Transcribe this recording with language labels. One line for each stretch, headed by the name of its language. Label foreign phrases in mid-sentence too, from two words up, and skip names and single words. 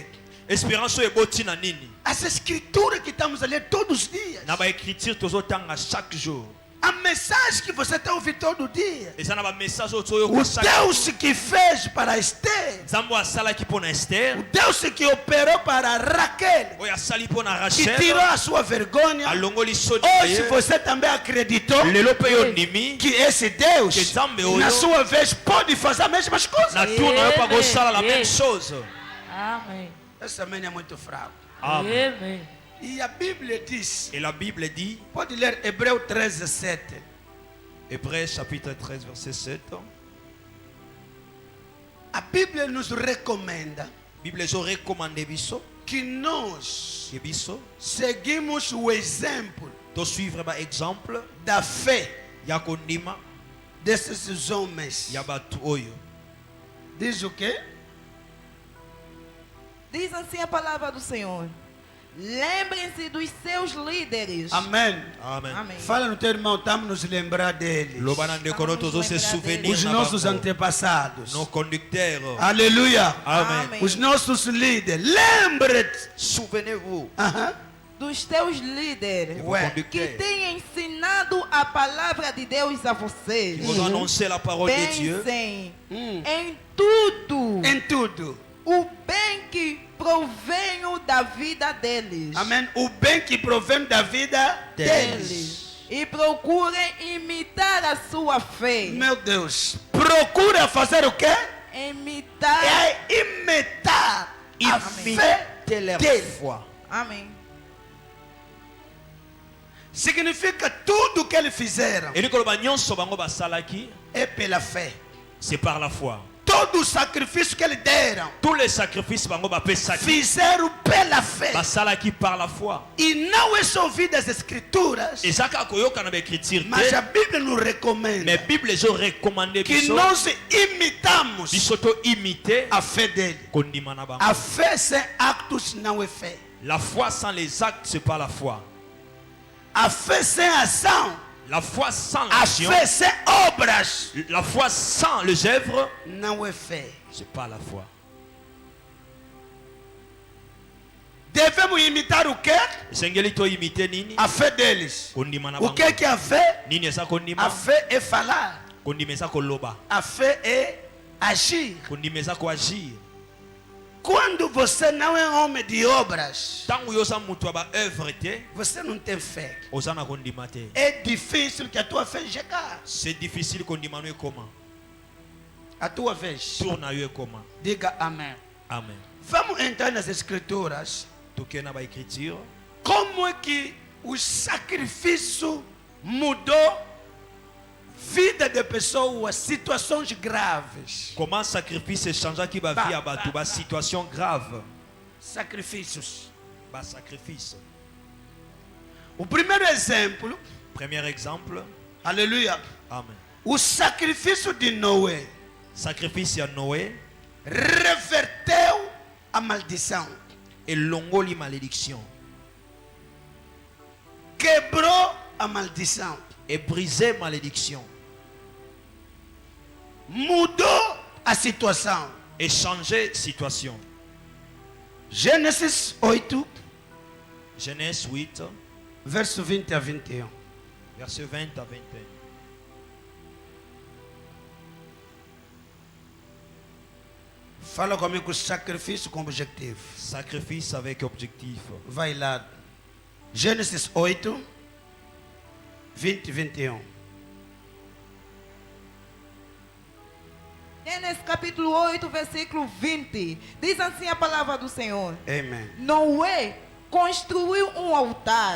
Lingala: Espérance oyo eboti na nini?
Portuguese: As escrituras que estamos a ler todos os dias.
Lingala: Na ba écriture tozotanga
French: chaque jour.
Portuguese: A mensagem que você está ouvindo todo dia.
Lingala: Eza na ba message oyo
Portuguese: O
Lingala: toyoka chaque
Portuguese: Deus que fez para Esther.
Lingala: Nzambe asalaki mpona Esther.
Portuguese: O Deus que operou para Raquel.
Lingala: Oyo asali mpona
Portuguese: Que tirou Rachel. a sua vergonha.
Lingala: Alongoli soni na
Portuguese: Hoje
Lingala: ye.
Portuguese: você também acreditou
Lingala: Lelo mpe yo ndimi.
Portuguese: que esse Deus,
Lingala: Que Nzambe oyo,
Portuguese: na sua vez, pode fazer as mesmas coisas.
Lingala: Na tour na yo pa kosala la Amen.
French: même chose.
Portuguese: Amém. Essa também é muito fraco.
Lingala: Amen.
Portuguese: Amém. E a Bíblia diz,
French: Et la Bible dit,
Portuguese: pode ler Hebreu 13, 7.
French: Hébreux chapitre 13 verset 7.
Portuguese: A Bíblia nos recomenda
Lingala: Bible ezo recommande biso
Portuguese: que nós
Lingala: ke biso
Portuguese: seguimos o exemplo
Lingala: to suivre ba exemple
Portuguese: da fé
Lingala: ya kondima
Portuguese: desses homens.
Lingala: ya bato oyo.
Portuguese: Diz o quê? Diz assim a palavra do Senhor. Lembrem-se dos seus líderes. Amém.
Lingala: Amen.
Portuguese: Amém. Fala no teu irmão, estamos nos lembrar deles.
Lingala: Loba na ndeko noto zo
French: se souvenir
Portuguese: Os
Lingala: na
Portuguese: nossos
Lingala: bango.
Portuguese: antepassados.
French: Nos conducteurs.
Portuguese: Aleluia.
Lingala: Amen.
Portuguese: Amém. Os nossos líderes. Lembre-te.
French: Souvenez-vous. Aham.
Portuguese: Dos teus líderes.
French: Vos Ouais.
Portuguese: Que
French: conducteurs.
Portuguese: têm ensinado a palavra de Deus a vocês.
French: Qui vous ont annoncé la parole de Dieu.
Portuguese: Pensem Hum. em tudo Em tudo. o bem que provém da vida deles. Amém. O bem que provém da vida deles. E procurem imitar a sua fé. Meu Deus. Procura fazer o quê? Imitar. É imitar a fé
French: leur
Portuguese: deles. foi. Amém. Significa tudo que eles fizeram
French: Et nous,
Lingala: nyonso bango basalaki,
Portuguese: é pela fé.
French: c'est par la foi.
Portuguese: Todo o sacrifício que eles deram
French: Tous les sacrifices
Lingala: bango bapesaki,
Portuguese: fizeram pela fé.
French: basalaki par la foi.
Portuguese: E não é só ouvir das escrituras,
French: Et ça,
Lingala: koyoka na écriture,
Portuguese: mas a Bíblia nos recomenda
French: mais Bible les ont recommandé
Portuguese: que
Lingala: biso,
Portuguese: nós imitamos
Lingala: bisoto imiter,
Portuguese: a fé dele.
Lingala: kondima na bango.
Portuguese: A fé sem actos não é fé.
French: La foi sans les actes, c'est pas la foi.
Portuguese: A fé sem ação,
French: La foi sans
Portuguese: a
French: l'action,
Portuguese: fé sem obras,
French: la foi sans les œuvres,
Portuguese: não é fé.
French: c'est pas la foi.
Portuguese: Devemos imitar o quê?
Lingala: Sengeli to imiter nini?
Portuguese: A fé deles.
Lingala: Kondima na
Portuguese: O
Lingala: bango.
Portuguese: que é a fé?
Lingala: Nini eza
Portuguese: A
Lingala: kondima?
Portuguese: fé é falar.
Lingala: Kondima eza koloba.
Portuguese: A fé é agir.
Lingala: Kondima eza koagir.
Portuguese: Quando você não é homem de obras,
Lingala: Tango yoza mutu aba œuvre te,
Portuguese: você não tem fé.
Lingala: oza na kondima te.
Portuguese: É difícil que a tua fé chegue.
French: C'est difficile
Lingala: kondima no ekoma.
Portuguese: A tua vez.
Lingala: Tour na yo ekoma.
Portuguese: Diga amém.
Lingala: Amen.
Portuguese: Vamos entrar nas escrituras.
Lingala: Toke na ba écriture.
Portuguese: Como é que o sacrifício mudou vida de pessoas, situações graves?
French: Comment sacrifice
Lingala: changeaki ba vie ya bato ba
French: situation grave.
Portuguese: Sacrifícios.
Lingala: Ba sacrifice.
Portuguese: O primeiro exemplo,
French: Premier exemple.
Portuguese: aleluia,
Lingala: Amen.
Portuguese: o sacrifício de Noé
Lingala: Sacrifice ya Noé
Portuguese: reverteu a maldição,
Lingala: elongoli malédiction
Portuguese: quebrou a maldição,
French: et brisé malédiction
Portuguese: mudou a situação.
French: et changé situation.
Portuguese: Gênesis 8,
French: Genèse 8,
Portuguese: verso 20 a 21.
French: verset 20 à 21.
Portuguese: Fala comigo, sacrifício com objetivo.
French: Sacrifice avec objectif.
Portuguese: Vai lá. Gênesis 8, 20 e 21. Gênesis capítulo 8, versículo 20. Diz assim a palavra do Senhor. Amém. Noé construiu um altar.